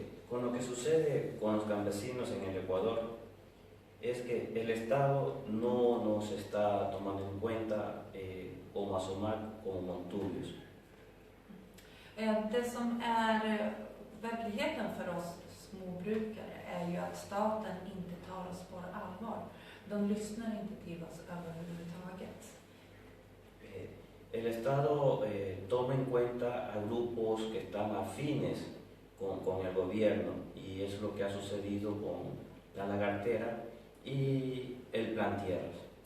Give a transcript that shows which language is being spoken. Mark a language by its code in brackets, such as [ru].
[es] Con lo que sucede con los campesinos en el Ecuador es que el Estado no nos está tomando en cuenta como Asomac como Montubios. [sv] Det som är verkligheten för oss småbrukare är ju att staten inte tar oss på allvar. de lyssnar inte till oss överhuvudtaget. [es] El Estado toma en cuenta a grupos que están afines con el gobierno y es lo que ha sucedido con la lagartera y el plan tierras.